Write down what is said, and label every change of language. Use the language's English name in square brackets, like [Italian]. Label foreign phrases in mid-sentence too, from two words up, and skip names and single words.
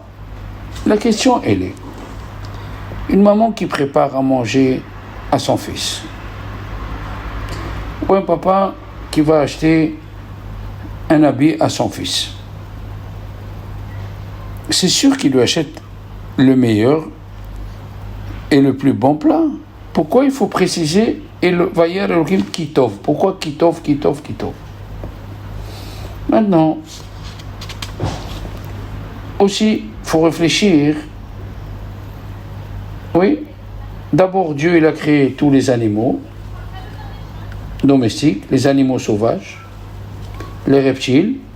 [French] La question, elle est, une maman qui prépare à manger à son fils, ou un papa qui va acheter un habit à son fils, c'est sûr qu'il lui achète le meilleur et le plus bon plat. Pourquoi il faut préciser et le [Hebrew] וירא אלהים כי טוב? [French] Pourquoi [Hebrew] כי טוב, כי טוב, כי טוב? [French] Maintenant, aussi, il faut réfléchir. Oui, d'abord Dieu il a créé tous les animaux domestiques, les animaux sauvages, les reptiles.